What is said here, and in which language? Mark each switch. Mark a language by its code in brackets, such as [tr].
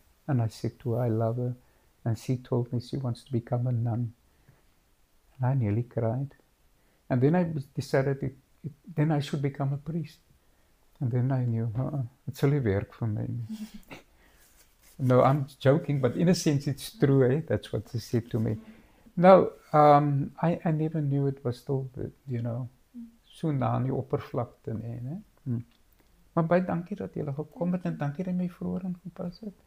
[en] And I said to her, I love her. And she told me she wants to become a nun. And I nearly cried. And then I decided then I should become a priest. And then I knew, [af] het sal nie werk vir my nie. [en] No, I'm joking, but in a sense it's true, eh? That's what she said to me. No, I never knew it was still, [af] so na aan die oppervlakte nie, né? Maar baie dankie dat jy gekom het en dankie dat jy my vroeër ingepas het.